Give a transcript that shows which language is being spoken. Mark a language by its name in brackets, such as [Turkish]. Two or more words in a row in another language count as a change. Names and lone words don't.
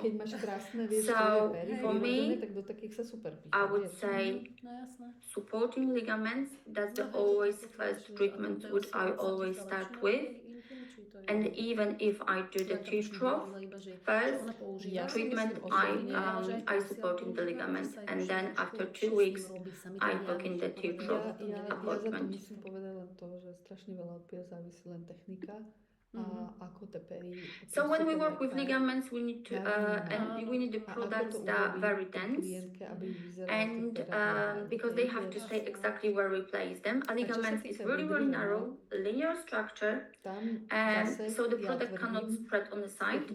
[English] So for me, I would say supporting ligaments, that's the always first treatment which I always start with. And even if I do the teardrop, first treatment I support in the ligament, and then after 2 weeks I book in the teardrop appointment. [Slovak] Musím povedať len to, že strašne veľa od pier závisí len technika. [English] So when we work with ligaments, we need to and we need the products that are very dense, and because they have to stay exactly where we place them. A ligament is really narrow, linear structure, and so the product cannot spread on the side.